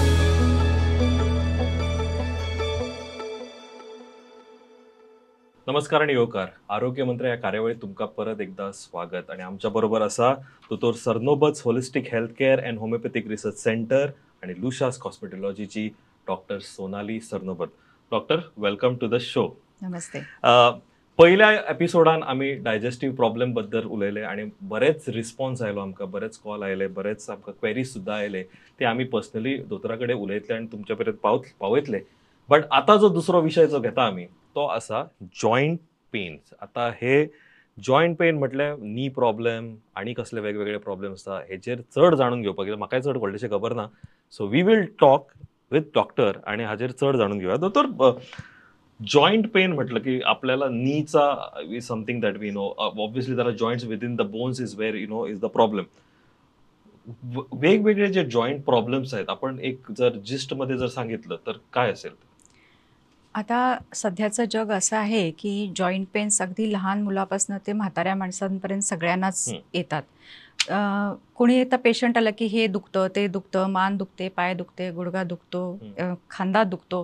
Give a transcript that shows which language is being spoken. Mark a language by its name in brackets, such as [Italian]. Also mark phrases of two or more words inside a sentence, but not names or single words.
[Konkani] नमस्कार आणि योकार आरोग्य मंत्र या कार्यावळीत तुमका परत एकदा स्वागत. आणि आमच्या बरोबर असा दोतोर सरनोबत होलिस्टिक हेल्थ केअर अँड होमिओपॅथिक रिसर्च सेंटर आणि लुशास कॉस्मेटॉलॉजीची डॉक्टर सोनाली सरनोबत. डॉक्टर, [English] welcome to the show. [Konkani] नमस्ते. पहिल्या एपिसोडान आम्ही [English] digestive problem [Konkani] बद्दल उलयले आणि बरेच रिस्पॉन्स आयलो आमकां, बरेच कॉल आयले, बरेच आमकां क्वेरीज सुद्धा आयले. ते आम्ही पर्सनली दोतोरा कडेन उलयतले आणि तुमच्या पर्यंत पावयतले. बट आता जो दुसरो विषय जो घेता आम्ही तो असा [English] joint pains. [Konkani] आता हे [English] joint pain [Konkani] म्हटल्यार [English] knee problem [Konkani] आणि कसले वेगवेगळे प्रॉब्लेम आसता हेचेर चड जाणून घेवपाक, म्हाकाय चड व्हडलेशें खबर ना. [English] so we will talk with doctor [Konkani] आणि हाचेर चड जाणून घेऊया. दोतोर, [English] joint pain [Marathi] म्हटलं की आपल्याला नीचा [English] is something that we know. obviously there are joints within the bones is where is the problem. [Marathi] वेगवेगळे जे [English] joint problems [Marathi] आहेत, आपण एक जर जिस्ट मध्ये जर सांगितलं तर काय असेल? आता सध्याचं जग असं आहे की [English] joint pains [Marathi] अगदी लहान मुलापासून ते म्हाताऱ्या माणसांपर्यंत सगळ्यांनाच येतात. कोणी आता पेशंट आलं की हे दुखतं, ते दुखतं, मान दुखते, पाय दुखते, गुडघा दुखतो, खांदा दुखतो.